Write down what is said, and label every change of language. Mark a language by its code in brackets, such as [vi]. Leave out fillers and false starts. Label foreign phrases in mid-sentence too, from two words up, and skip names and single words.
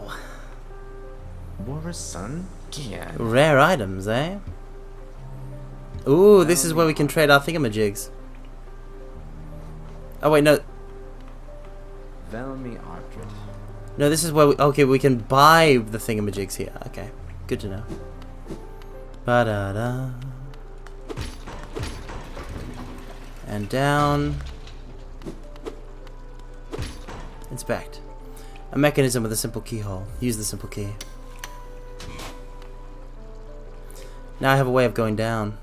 [en] Boris' son? Yeah. Rare items, eh? Ooh, this is where we can trade our thingamajigs. Oh wait, no. Velmi Artred. No, this is where we can buy the thingamajigs here. Okay, good to know. Ba-da-da. And down. Inspect. A mechanism with a simple keyhole. Use the simple key. Now I have a way of going down.